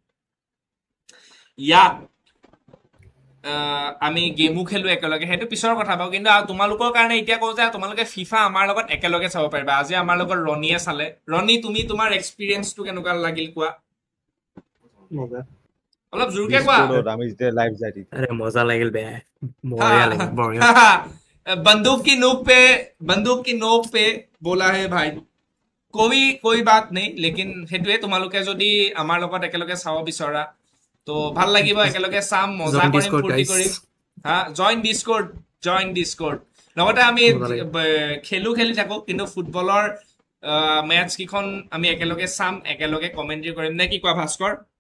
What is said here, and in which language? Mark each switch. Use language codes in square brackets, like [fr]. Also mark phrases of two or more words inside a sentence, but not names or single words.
[as] ইয়াত আমি গেমও খেলো একেলগে সেইটো পিছৰ কথা বাৰু কিন্তু তোমালোকৰ কাৰণে এতিয়া কওঁ যে তোমালোকে ফিফা আমাৰ লগত একেলগে চাব পাৰিবা আজি আমাৰ লগত ৰনিয়ে চালে ৰনি তুমি তোমাৰ এক্সপিৰিয়েন্সটো কেনেকুৱা লাগিল কোৱা অলপ জোৰকে কোৱা আমি যেতিয়া লাইভ যাই দিম আৰে মজা লাগিল বে বঢ়িয়া লাগিল বঢ়িয়া [hi] बंदूक की नोक पे बोला है भाई कोई बात नहीं लेकिन हेतुए [as] তোমালোকে যদি আমাৰ লগত একেলগে চাব বিচৰা তো ভাল লাগিব একেলগে চাম মজা কৰিম ফুৰ্তি কৰিম হা [en] join Discord [as] লগতে আমি খেলি থাকো কিন্তু ফুটবলৰ মেচ কিখন আমি একেলগে চাম একেলগে কমেন্ট্ৰি কৰিম নে কি কোৱা ভাস্কৰ